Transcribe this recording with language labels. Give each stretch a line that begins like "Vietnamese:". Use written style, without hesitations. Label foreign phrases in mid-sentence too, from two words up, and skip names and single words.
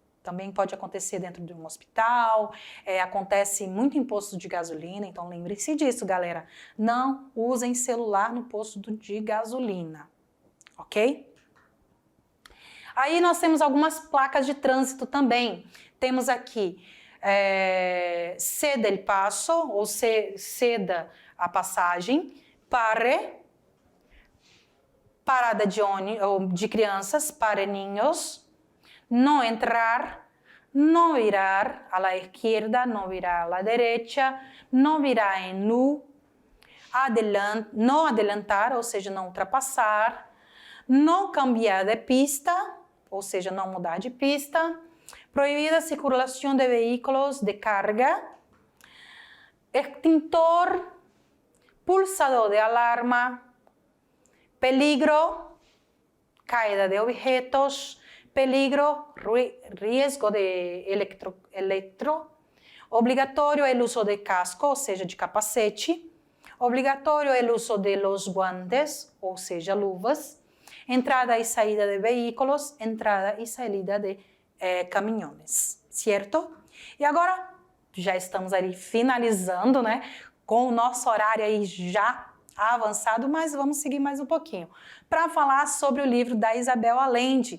Portuguese: Também pode acontecer dentro de um hospital, acontece muito em posto de gasolina, então lembre-se disso, galera. Não usem celular no posto de gasolina, ok? Aí nós temos algumas placas de trânsito também. Temos aqui
Spanish: ceda el paso,
Portuguese: ou ceda a passagem, parada de crianças, para niños, não entrar, não virar
Spanish: a la izquierda,
Portuguese: não virar
Spanish: a la derecha,
Portuguese: não virar em nu, não adelantar, ou seja, não ultrapassar, não
Spanish: cambiar de pista,
Portuguese: ou seja, não mudar de pista, proibida a circulação de veículos de carga,
Spanish: extintor, pulsador de alarma, peligro, caída de objetos, peligro, riesgo de electro,
Portuguese: obrigatório o uso de casco, ou seja, de capacete, obrigatório o uso de
Spanish: los guantes,
Portuguese: ou seja, luvas, entrada e saída de veículos, entrada e saída de caminhões, certo? E agora, já estamos ali finalizando, né, com o nosso horário aí já avançado, mas vamos seguir mais um pouquinho, para falar sobre o livro da Isabel Allende.